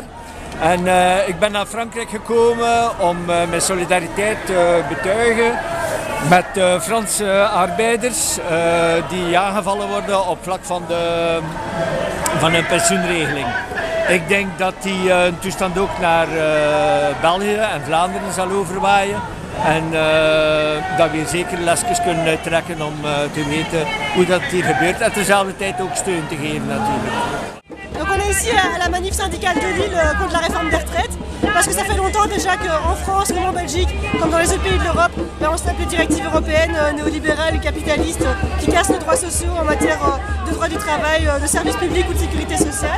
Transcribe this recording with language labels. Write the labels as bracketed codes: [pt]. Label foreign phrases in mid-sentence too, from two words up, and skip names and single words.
[nl] En ik ben naar Frankrijk gekomen om mijn solidariteit te betuigen met Franse arbeiders die aangevallen worden op vlak van hun pensioenregeling. Ik denk dat die toestand ook naar België en Vlaanderen zal overwaaien. En dat we hier zeker lesjes kunnen uittrekken om te weten hoe dat hier gebeurt. En tezelfde tijd ook steun te geven natuurlijk. [fr] Donc on est ici à la manif syndicale de Lille contre la réforme des retraites, parce que ça fait longtemps déjà qu'en France, comme en Belgique, comme dans les autres pays de l'Europe, on se tape les directives européennes néolibérales et capitalistes qui cassent nos droits sociaux en matière de droit du travail, de services publics ou de sécurité sociale.